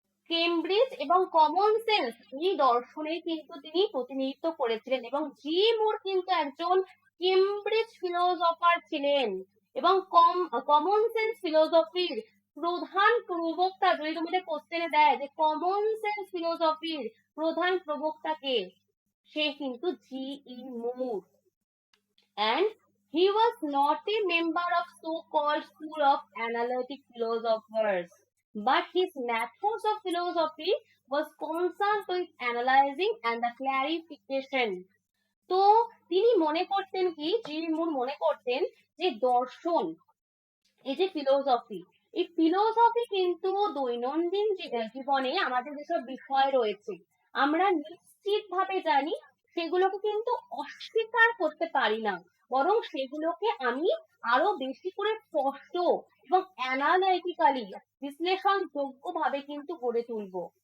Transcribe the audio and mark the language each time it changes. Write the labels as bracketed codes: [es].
[bn] Cambridge এবং common sense এই দর্শনে কিন্তু তিনি প্রতিনিধিত্ব করেছিলেন, এবং জি মুর কিন্তু একজন কেমব্রিজ ফিলোসফার ছিলেন, এবং কমন সেন্স ফিলোসফির প্রধান প্রবক্তা, যদি তোমাদের কোশ্চেনে দেয় যে কমন সেন্স ফিলোসফির প্রধান প্রবক্তা কে, সে কিন্তু জি ই মুর। [en] And he was not a member of so-called school of analytic philosophers, but his methods of philosophy was concerned with analyzing and the clarification. [bn] তো তিনি মনে করতেন কি, জি মুর মনে করতেন যে দর্শন, এই যে ফিলোসফি, এই ফিলোসফি কিন্তু দৈনন্দিন জীবনে আমাদের যেসব বিষয় রয়েছে আমরা নিশ্চিত ভাবে জানি, সেগুলোকে কিন্তু অস্বীকার করতে পারি না, বরং সেগুলোকে আমি আরো বেশি করে স্পষ্ট এবং অ্যানালাইটিক্যালি বিশ্লেষণযোগ্য ভাবে কিন্তু গড়ে তুলবো।